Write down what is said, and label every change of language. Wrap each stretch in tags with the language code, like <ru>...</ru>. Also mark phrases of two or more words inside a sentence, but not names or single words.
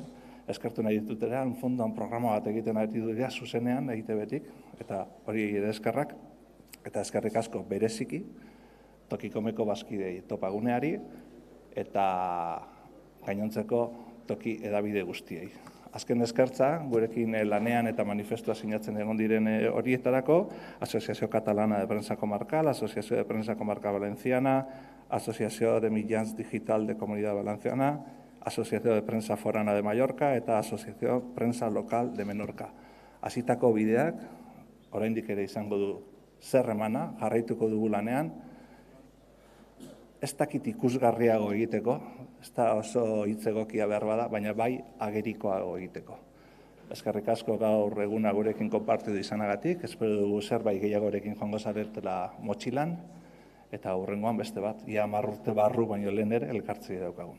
<eu>Eskertu nahi dituteran, fondoan programa bat egiten ari dira zuzenean egite betik, eta hori ere eskerrak, eta eskerrik asko bereziki, Tokikomeko bazkidei topaguneari, eta gainontzeko toki edabide guztiei. Azken eskertza, gurekin lanean eta manifestua sinatzen egon diren horietarako, Asociació Catalana de Prensa Comarcal, Asociació de Prensa Comarcal Valenciana, Asociació de Mitjans Digital de Comunidad Valenciana, Asociació de Prensa Forana de Mallorca eta Asociació Prensa Local de Menorca. Hasitako bideak, oraindik ere izango du zer emana, jarraituko dugu lanean, ez dakit ikusgarriago egiteko, ez da oso hitz egokia behar bada, baina bai agerikoago egiteko. Eskerrik asko gaur eguna gurekin konpartidu izanagatik, espero dugu zerbait gehiagorekin joango zaretela motxilan, eta hurrengoan beste bat, ia 10 urte barru baino lehen ere elkartzea daukagun.</eu>